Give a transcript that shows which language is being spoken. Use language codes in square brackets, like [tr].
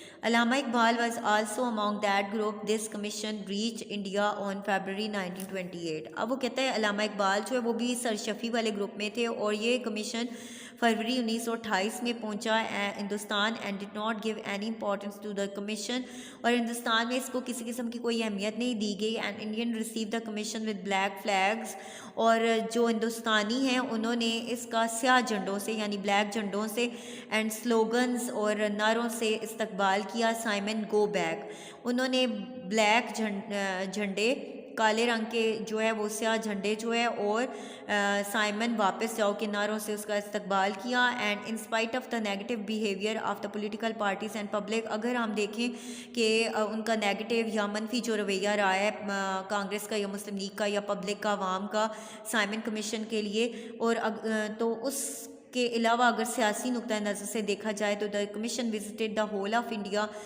[en] Allama Iqbal was also among that group. This commission reach India on February 1928. [ur] اب وہ کہتا ہے علامہ اقبال جو ہے وہ بھی سر شفیع والے گروپ میں تھے اور یہ کمیشن فروری 1928 میں پہنچا Hindustan [en] And did not give any importance to the commission. [ur] اور ہندوستان میں اس کو کسی قسم کی کوئی اہمیت نہیں دی گئی. [en] And Indian receive the commission with black flags. [ur] اور جو ہندوستانی ہیں انہوں نے اس کا سیاہ جھنڈوں سے یعنی بلیک جھنڈوں سے اینڈ سلوگنز اور نعروں سے استقبال کیا. [en] Simon go back. [ur] انہوں نے بلیک جھنڈے کالے رنگ کے جو ہے وہ سیاہ جھنڈے جو ہے اور سائمن واپس جاؤ کے نعروں سے اس کا استقبال کیا. [en] And in spite of the negative behaviour of the political parties and public. [ur] اگر ہم دیکھیں کہ ان کا نیگیٹو یا منفی جو رویہ رہا ہے کانگریس کا یا مسلم لیگ کا یا پبلک کا عوام کا سائمن کمیشن کے لیے، اور تو اس کے علاوہ اگر سیاسی نقطۂ نظر سے دیکھا جائے تو [en] The commission visited the whole of India.